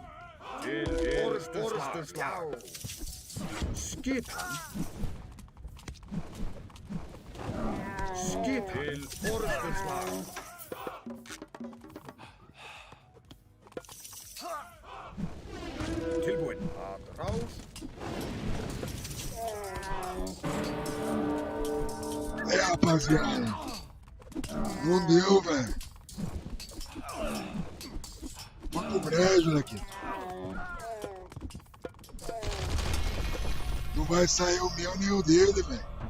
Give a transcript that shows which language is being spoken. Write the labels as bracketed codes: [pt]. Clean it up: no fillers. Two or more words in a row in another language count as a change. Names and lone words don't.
[is] Til orustuslag. Skipan. Skipan. Til orustuslag. Tilbúin. Að rás. [pt] É, rapaziada. Não deu, velho. Vamos pro brejo daqui. Não vai sair o meu nem o dele, velho.